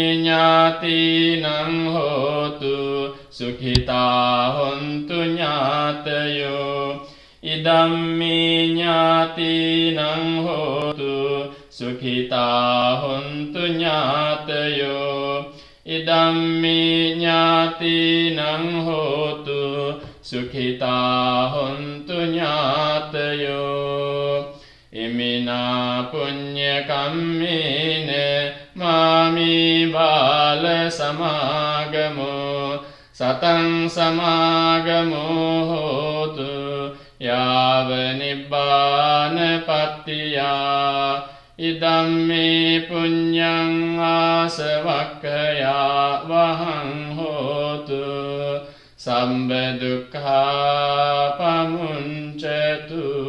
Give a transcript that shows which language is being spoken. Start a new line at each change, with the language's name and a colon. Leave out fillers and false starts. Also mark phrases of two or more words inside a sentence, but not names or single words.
Pali: ඥාතිනං හෝතු සුඛිතා හොන්තු ඥාතයෝ ඉදම්මේ ඥාතිනං හෝතු සුඛිතා හොන්තු ඥාතයෝ ඉදම්මේ ඥාතිනං හෝතු සුඛිතා හොන්තු ඥාතයෝ ඉමිනා පුඤ්ඤ කම්මේන මාමි බාල සමාගමෝ සතං සමාගමෝ හෝතු යාව නිබ්බාන පත්තියා ඉදම්මේ පුඤ්ඤං ආසවක්ඛයා වහං හෝතු සම්බ දුක්ඛා පමුංචතු